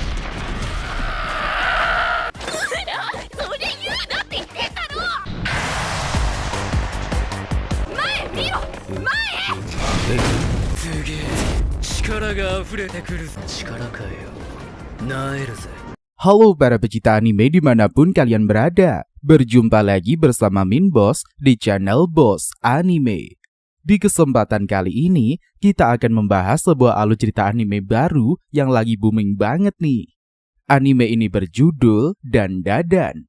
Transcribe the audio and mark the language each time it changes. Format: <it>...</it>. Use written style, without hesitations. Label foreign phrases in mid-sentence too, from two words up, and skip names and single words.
<ja>それ言うなって言ってんだろ。前見ろ、前。すげえ力が溢れてくる。力かよ、なえるぜ。</ja> <id>Halo para pecinta anime dimanapun kalian berada. Berjumpa lagi bersama Min Boss di channel Boss Anime. Di kesempatan kali ini, kita akan membahas sebuah alur cerita anime baru yang lagi booming banget nih. Anime ini berjudul Dandadan.</id>